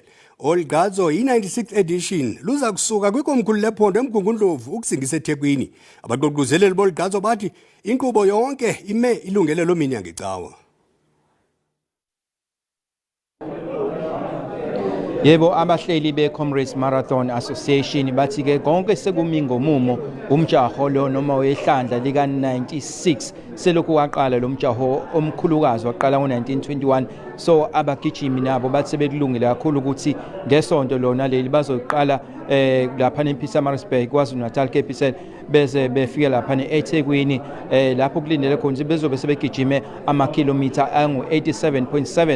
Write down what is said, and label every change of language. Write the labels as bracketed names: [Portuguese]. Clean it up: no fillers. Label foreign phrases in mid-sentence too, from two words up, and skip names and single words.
[Xhosa] Oligqatso yi-96 edition luza kusuka kwikomkhulu lephondo eMgungundlovu ukusingisa eThekwini. Abaququzeleli boligqatso bathi inkqubo yonke ime ilungele loo mini yangecawa. [Zulu] Yebo, abahleli be-Comrades Marathon Association bathi ke konke sekumi ngomumo umjaho lo noma wehlandla lika-96 selokhu waqala lo mjaho omkhulukazi waqala ngo-1921. So abagijimi nabo bathi sebekulungile kakhulu ukuthi ngesonto lona leli bazoqala lapha ePietermaritzburg KwaZulu-Natal Capital bese befika lapha eThekwini lapho kulindele khona bezobe sebegijime amakhilomitha angu-87.7.